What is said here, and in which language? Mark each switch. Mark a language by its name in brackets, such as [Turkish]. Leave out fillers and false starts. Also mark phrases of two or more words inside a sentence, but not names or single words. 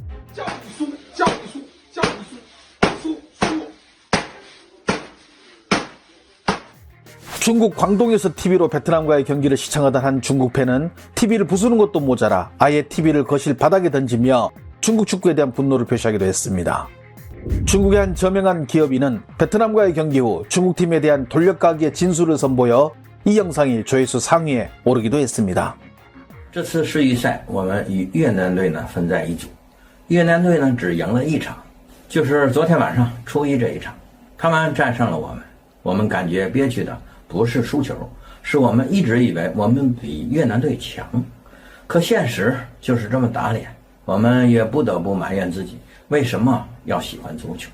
[Korean] 중국 광동에서 TV로 베트남과의 경기를 시청하던 한 중국 팬은 TV를 부수는 것도 모자라 아예 TV를 거실 바닥에 던지며 중국 축구에 대한 분노를 표시하기도 했습니다. 중국의 한 저명한 기업인은 베트남과의 경기 후 중국팀에 대한 돌려가기의 진술을 선보여 이 영상이 조회수 상위에 오르기도 했습니다. [Chinese] 这次世预赛我们与越南队呢分在一组，越南队呢只赢了1场，就是昨天晚上初一这一场，他们战胜了我们，我们感觉憋屈的 不是输球，是我们一直以为我们比越南队强，可现实就是这么打脸，我们也不得不埋怨自己为什么要喜欢足球。